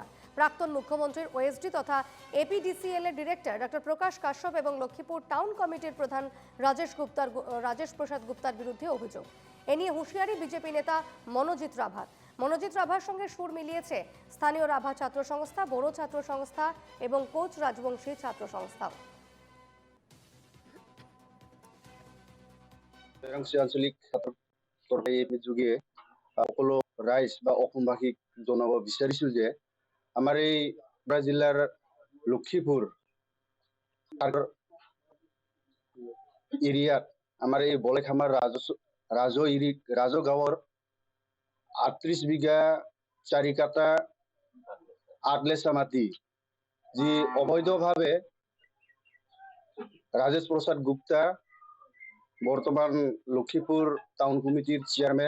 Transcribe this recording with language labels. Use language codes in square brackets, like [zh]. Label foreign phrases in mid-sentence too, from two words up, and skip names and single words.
[bn] প্রাক্তন মুখ্যমন্ত্রীর ওএসডি তথা এপিডিসিএল এর ডিরেক্টর ডক্টর প্রকাশ কাশ্যপ এবং লক্ষ্মীপুর টাউন কমিটির প্রধান রাজেশ প্রসাদ গুপ্তার বিরুদ্ধে অভিযোগ। এ নিয়ে হুঁশিয়ারি বিজেপি নেতা মনোজিৎ রাভার। মনোজিৎ রাভার সঙ্গে সুর মিলিয়েছে স্থানীয় রাভা ছাত্র সংস্থা, বড়ো ছাত্র সংস্থা এবং কোচ রাজবংশী ছাত্র সংস্থাও। [as] আঞ্চলিক যুগে সকলো ৰাইজ বা অসমবাসীক জনাব বিচাৰিছো যে আমাৰ এই জিলাৰ লক্ষীপুৰ এৰিয়াত আমাৰ এই বলেখামাৰ ৰাজ গাঁৱৰ 38 বিঘা 4 কাটা আটলেচা মাটি যি অবৈধভাৱে ৰাজেশ প্ৰসাদ গুপ্তা বৰ্তমান লক্ষীপুৰ টাউন কমিটিৰ চেয়াৰমেন